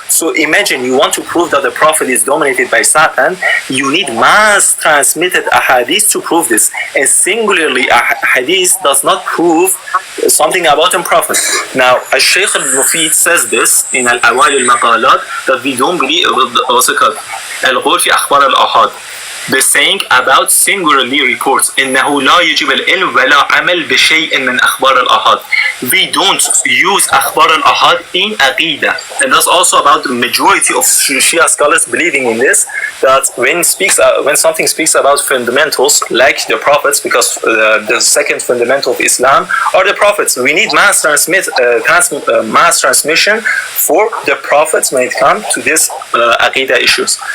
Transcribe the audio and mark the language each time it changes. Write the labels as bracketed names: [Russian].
[English] So imagine you want to prove that the prophet is dominated by Satan, you need mass transmitted ahadith to prove this. And singularly, a hadith does not prove something about a prophet. Now, Shaykh al-Mufid says this in Al-Awal al-Maqalat, that we don't believe al-Ghul fi akhbar al-ahad. The saying about singularly reports [Arabic] إنه لا يجب العلم ولا عمل بشيء من أخبار الأحاد. [English] We don't use أخبار الأحاد in Aqidah, and that's also about the majority of Shia scholars believing in this, that when something speaks about fundamentals like the prophets, because the second fundamental of Islam are the prophets, we need mass transmission for the prophets when it comes to this Aqidah issues.